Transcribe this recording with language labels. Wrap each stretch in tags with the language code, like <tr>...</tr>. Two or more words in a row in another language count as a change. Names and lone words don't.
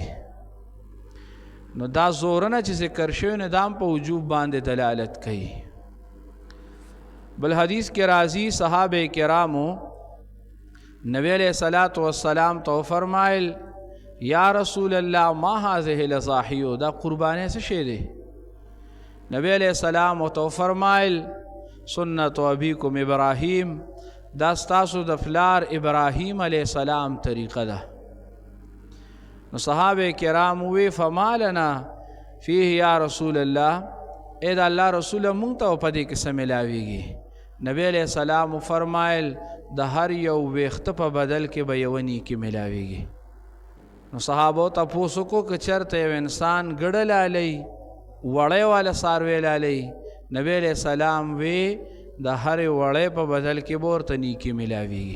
<ps>نو دا زورنه چې ذکر شوی نه دا هم په وجوب باندې دلالت کوي. بل حدیث کې راځي صحابه کرامو نبی</ps> <ar>علیہ السلام</ar> <ps>ته فرمایل</ps> <ar>یا رسول الله ما هذه الاضاحی،</ar> <ps>دا قربانۍ څه شی دی؟ نبی</ps> <ar>علیہ السلام</ar> <ps>تو فرمایل</ps> <ar>سنت ابیکم ابراہیم،</ar> <ps>دا ستاسو د پلار ابراہیم</ps> <ar>علیہ السلام</ar> <ps>طریقه ده. نو صحابه کرام وی</ps> <ar>فما لنا فیه یا رسول الله،</ar> <ps>اے دا اللہ رسول مونږ ته په دې کې څه ملاویږي؟ نبی</ps> <ar>علیہ السلام</ar> <ps>فرمایل د هر یو ویښته په بدل کې به یوه نیکي ملاویږي. نو صحابو تپوس وکړو که چېرته یو انسان ګډه لالی وړی والا څاروی لالی، نبی</ps> <ar>علیہ السلام</ar> <ps>وی د هرې وړی په بدل کې به ورته نیکي ملاویږي.</ps>